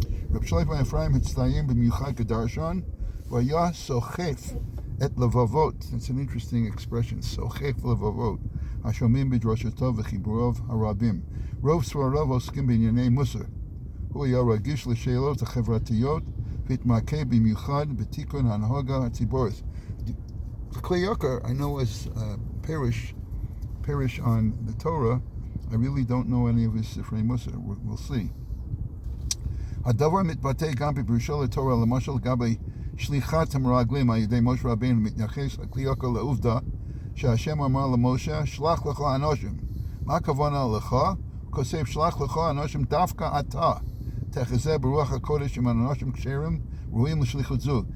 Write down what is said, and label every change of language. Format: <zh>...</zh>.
<he>רב שלמה אפרים הצטיין במיוחד כדרשן, והיה סוחף את לבבות.</he> <en>It's an interesting expression,</en> <he>סוחף לבבות, השומעים בדרשתו וחיבוריו הרבים. רוב סבריו עוסקים בענייני מוסר. הוא היה רגיש לשאלות החברתיות והתמקד במיוחד בתיקון ההנהגה הציבורית.</he> <en>Kli Yakar, I know as parish on the Torah. I really don't know any of his Sifrei Musar. We'll see.</en> <he>הדבר מתבטא גם בפירושו לתורה, למשל לגבי שליחת המרגלים על ידי משה רבינו, מתייחס לכלי יקר לעובדה שהשם אמר למשה, שלח לך אנשים. מה הכוונה לך? הוא כותב, שלח לך אנשים דווקא אתה. תחזה ברוח הקודש עם אנשים כשרים ראויים לשליחות זו.</he>